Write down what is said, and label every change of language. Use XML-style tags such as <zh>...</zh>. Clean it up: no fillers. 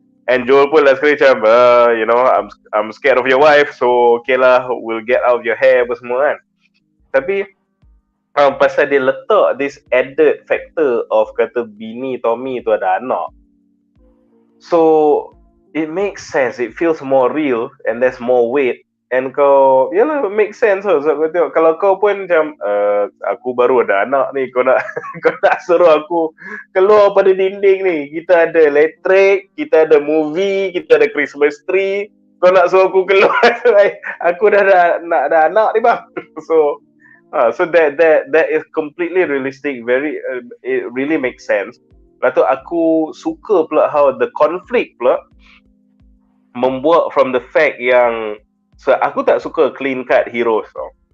<en>And Joel</en> <ms>pun last kali macam</ms> <en>I'm scared of your wife, so okay lah, we'll get out of your hair</en> <ms>apa semua kan. Tapi pasal dia letak</ms> <en>this added factor of</en> <ms>kata bini Tommy tu ada anak,</ms> <en>so it makes sense, it feels more real and there's more weight.</en> <ms>And kau, yalah, make sense lah. So kau tengok, kalau kau pun macam aku baru ada anak ni, kau nak suruh aku keluar pada dinding ni, kita ada elektrik, kita ada movie, kita ada Christmas tree, kau nak suruh aku keluar aku dah nak ada anak ni bang.</ms> <en>So that is completely realistic, very it really makes sense.</en> <ms>Lepas tu aku suka pula</ms> <en>how the conflict</en> <ms>pula membuat</ms> <en>from the fact</en> <ms>yang aku tak suka clean cut heroes tau.</ms>